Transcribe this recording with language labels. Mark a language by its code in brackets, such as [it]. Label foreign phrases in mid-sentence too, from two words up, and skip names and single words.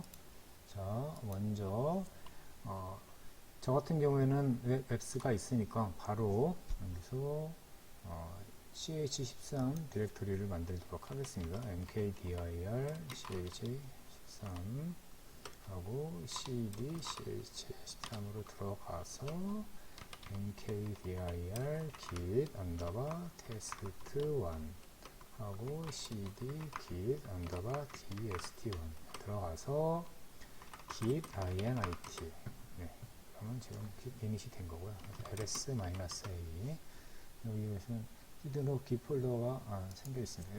[ko] 자, 먼저 저 같은 경우에는 웹스가 있으니까 바로 여기서 ch13 디렉토리를 만들도록 하겠습니다. [en] mkdir ch13 [ko] 하고 [en] cd ch13 [ko] 으로 들어가서 [en] mkdir git underbar test1 [ko] 하고 [en] cd git underbar tst1 [ko] 들어가서 [en] git init. [ko] 네, 그러면 지금 [en] git init [ko] 이 된 거고요. ls-a 여기에서는 히드로 git 폴더가 생겨 있습니다.